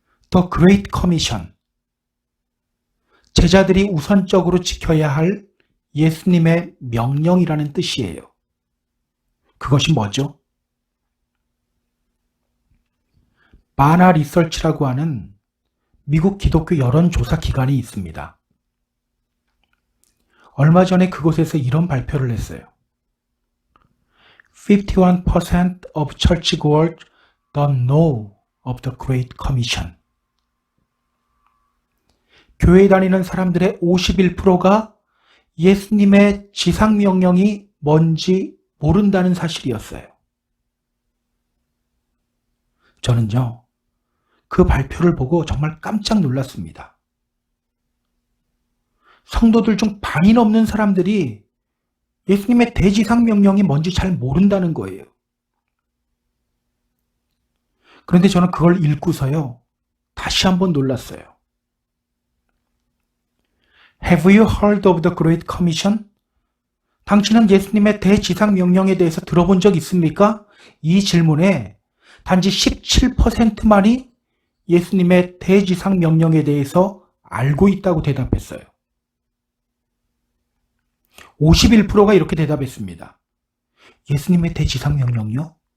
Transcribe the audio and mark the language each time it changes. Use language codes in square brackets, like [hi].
[ko] The Great Commission, 제자들이 우선적으로 지켜야 할 예수님의 명령이라는 뜻이에요. 그것이 뭐죠? 바나 리서치라고 하는 미국 기독교 여론조사 기관이 있습니다. 얼마 전에 그곳에서 이런 발표를 했어요. [en] 51% of churchgoers don't know of the Great Commission. [ko] 교회 다니는 사람들의 51%가 예수님의 지상명령이 뭔지 모른다는 사실이었어요. 저는요, 그 발표를 보고 정말 깜짝 놀랐습니다. 성도들 중 반이 넘는 사람들이 예수님의 대지상명령이 뭔지 잘 모른다는 거예요. 그런데 저는 그걸 읽고서요, 다시 한번 놀랐어요. [en] Have you heard of the Great Commission? [ko] 당신은 예수님의 대지상명령에 대해서 들어본 적 있습니까? 이 질문에 단지 17%만이 예수님의 대지상명령에 대해서 알고 있다고 대답했어요. 51%가 이렇게 대답했습니다. 예수님의 대지상명령이요?